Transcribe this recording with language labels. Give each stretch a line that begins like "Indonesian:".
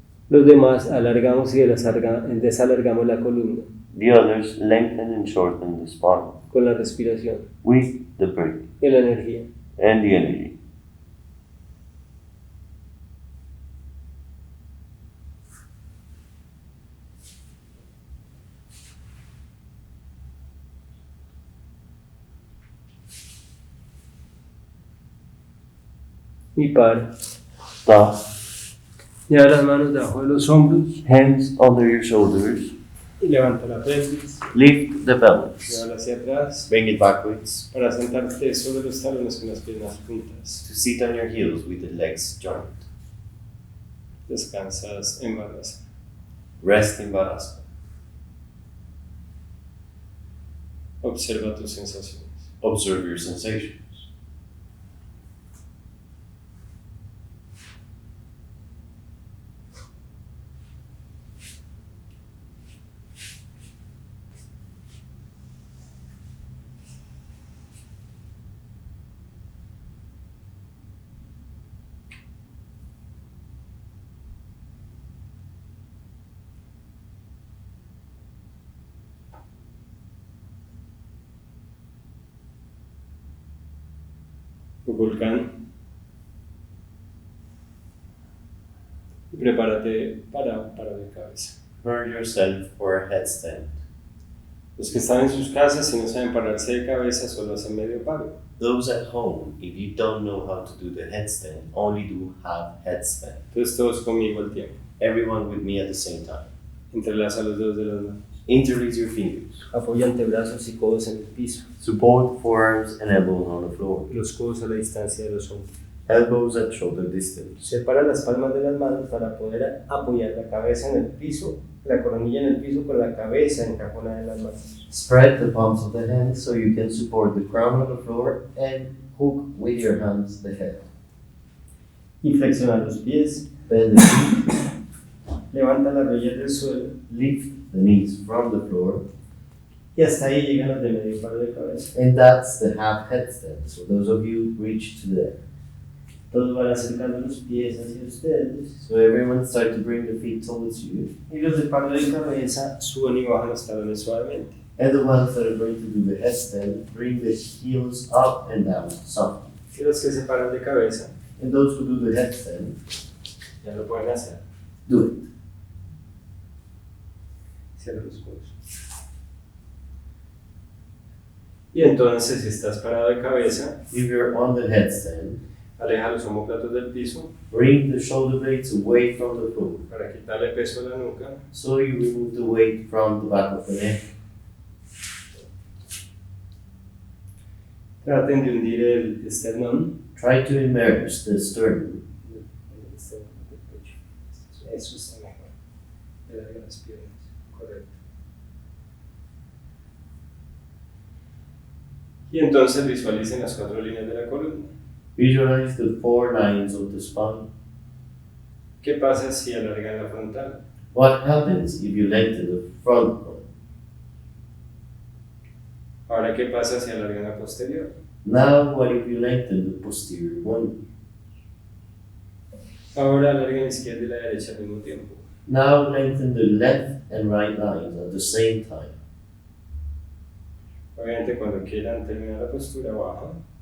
Spanish: Los demás alargamos y desalargamos la columna
English: The others lengthen and shorten the spine
Spanish: con la respiración
English: with the breathing
Spanish: y la energía.
English: and the energy.
Spanish: Y para.
English: Stop.
Spanish: Lleva las manos debajo de los hombros
English: Hands under your shoulders.
Spanish: y levanta la pelvis.
English: Lift the pelvis.
Spanish: Llévala hacia atrás
English: Bring it backwards.
Spanish: para sentarte sobre los talones con las piernas juntas.
English: To sit on your heels with the legs joined.
Spanish: Descansas en balasana.
English: Rest in balasana.
Spanish: Observa tus sensaciones.
English: Observe your sensations.
Spanish: Kukulkan. Y prepárate para de cabeza.
English: Prepare yourself for a headstand.
Spanish: Los que están en sus casas y no saben pararse de cabeza solo hacen medio paro.
English: Those at home, if you don't know how to do the headstand, only do half headstand.
Spanish: Entonces todos conmigo al tiempo.
English: Everyone with me at the same time.
Spanish: Entrelaza los dedos de las manos.
English: Interlace your fingers.
Spanish: Apoya antebrazos y codos en el piso.
English: Support forearms and elbows on the floor.
Spanish: Los codos a la distancia de los hombros.
English: Elbows at shoulder distance.
Spanish: Separa las palmas de las manos para poder apoyar la cabeza en el piso, la coronilla en el piso con la cabeza encajonada en las manos.
English: Spread the palms of the hands so you can support the crown on the floor and hook with your hands the head.
Spanish: Y flexiona los pies.
English: Bend the feet.
Spanish: Levanta las rodillas del suelo.
English: Lift the knees from the floor.
Spanish: Y hasta ahí llegan los de medio paro de cabeza.
English: And that's the half headstand. So those of you reach to there.
Spanish: Todos van acercando los pies hacia ustedes.
English: So everyone start to bring the feet towards you.
Spanish: Y los de paro de cabeza suben y bajan los talones suavemente.
English: And the ones that are going to do the headstand, bring the heels up and down softly.
Spanish: Y los que se paran de cabeza,
English: And those who do the headstand,
Spanish: ya lo pueden hacer.
English: do it.
Spanish: Cierra los codos. Y entonces, si estás parado de cabeza,
English: If you're on the headstand,
Spanish: aleja los omóplatos del piso
English: bring the shoulder blades away from the floor.
Spanish: para quitarle peso a la nuca.
English: So you remove the weight from the back of the neck.
Spanish: Traten de hundir el esternón.
English: Try to immerse the sternum.
Spanish: El esternón del pecho. Eso está mejor. Alarga las piernas. Correcto. Y entonces visualicen las 4 líneas de la columna.
English: Visualize the 4 lines of the spine.
Spanish: ¿Qué pasa si alargan la frontal?
English: What happens if you lengthen the front one?
Spanish: Ahora, ¿qué pasa si alargan la posterior?
English: Now what if you lengthen the posterior one?
Spanish: Ahora alarguen la izquierda y la derecha al mismo tiempo.
English: Now lengthen the left and right lines at the same time.
Spanish: Obviamente, cuando quieran terminar la postura, bajan.